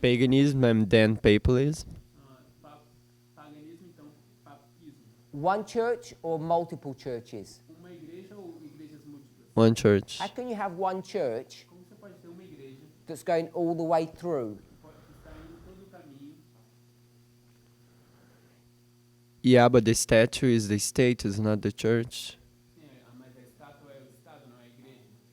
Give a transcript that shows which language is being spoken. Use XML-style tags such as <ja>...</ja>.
<en>paganism, and then papalism.</en> <pt>Paganismo, então papismo.</pt> <en>One church or multiple churches?</en> <pt>Uma igreja ou igrejas múltiplas?</pt> <en>One church. How can you have one church</en> <pt>Como você pode ter uma igreja</pt> <en>that's going all the way through?</en> <pt>que está indo todo o caminho?</pt> <en>Yeah, but the statue is the state, is not the church.</en> <pt>Sim, mas a estátua é o Estado, não é a igreja.</pt>